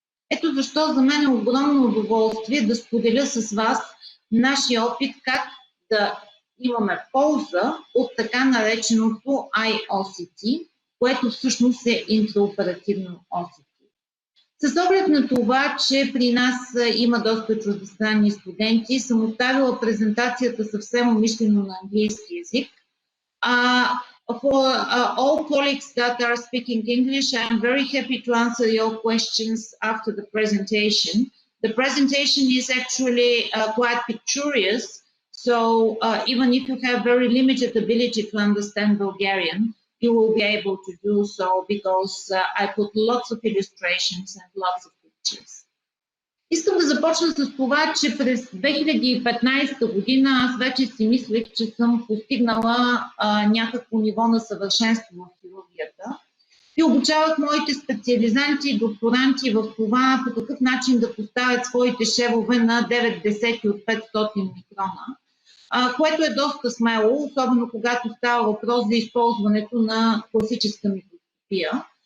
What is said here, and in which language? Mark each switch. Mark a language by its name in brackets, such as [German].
[Bulgarian] Ето защо за мен е огромно удоволствие да споделя с вас нашия опит как да имаме полза от така нареченото IOCT, което всъщност е интраоперативно OCT. С оглед на това, че при нас има доста чуждестранни студенти, съм оставила презентацията съвсем умишлено на английски език. [English] For all colleagues that are speaking English, I am very happy to answer your questions after the presentation. The presentation is actually quite pictorial, so even if you have very limited ability to understand Bulgarian, you will be able to do so because I put lots of illustrations and lots of pictures. [Bulgarian] Искам да започна с това, че през 2015 година аз вече си мислех, че съм постигнала някакво ниво на съвършенство в хирургията и обучавах моите специализанти и докторанти в това по какъв начин да поставят своите шевове на 9/10 от 500 микрона, което е доста смело, особено когато става въпрос за използването на класическа микроскопия.